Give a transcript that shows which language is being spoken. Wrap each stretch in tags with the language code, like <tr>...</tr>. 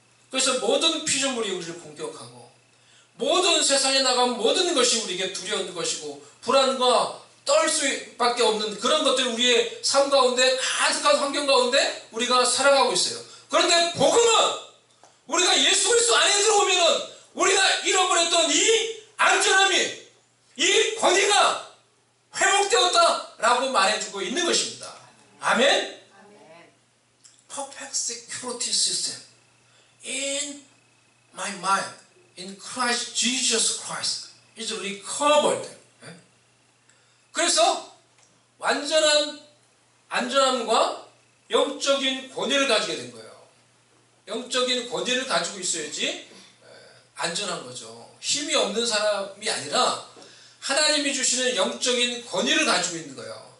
<ko>그래서 모든 피조물이 우리를 공격하고 모든 세상에 나가면 모든 것이 우리에게 두려운 것이고 불안과 떨 수밖에 없는 그런 것들이 우리의 삶 가운데, 가득한 환경 가운데 우리가 살아가고 있어요. 그런데 복음은 우리가 예수 그리스도 안에 들어오면은 우리가 잃어버렸던 이 안전함이, 이 권위가 회복되었다라고 말해주고 있는 것입니다. 아멘?</ko> <en>Perfect security system in my mind, in Christ Jesus Christ is recovered.</en> <ko>그래서 완전한 안전함과 영적인 권위를 가지게 된 거예요. 영적인 권위를 가지고 있어야지 안전한 거죠. 힘이 없는 사람이 아니라 하나님이 주시는 영적인 권위를 가지고 있는 거예요.</ko>